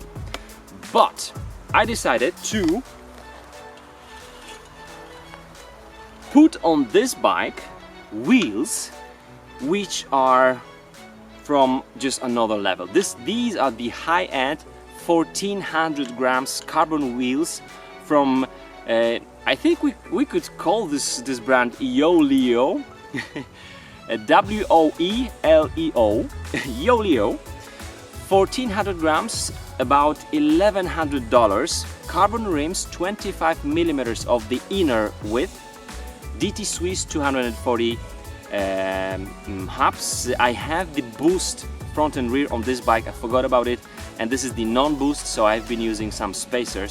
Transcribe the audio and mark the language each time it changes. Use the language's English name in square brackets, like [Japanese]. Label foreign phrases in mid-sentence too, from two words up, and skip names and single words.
[English] But I decided to put on this bike wheels which are from just another level. These are the high-end 1400 grams carbon wheels from I think we could call this brand Yoeleo. W-O-E-L-E-O Yoeleo. 1400 grams, about $1,100. Carbon rims, 25 millimeters of the inner width. DT Swiss 240 hubs. I have the boost front and rear on this bike, I forgot about it, and this is the non-boost, so I've been using some spacers.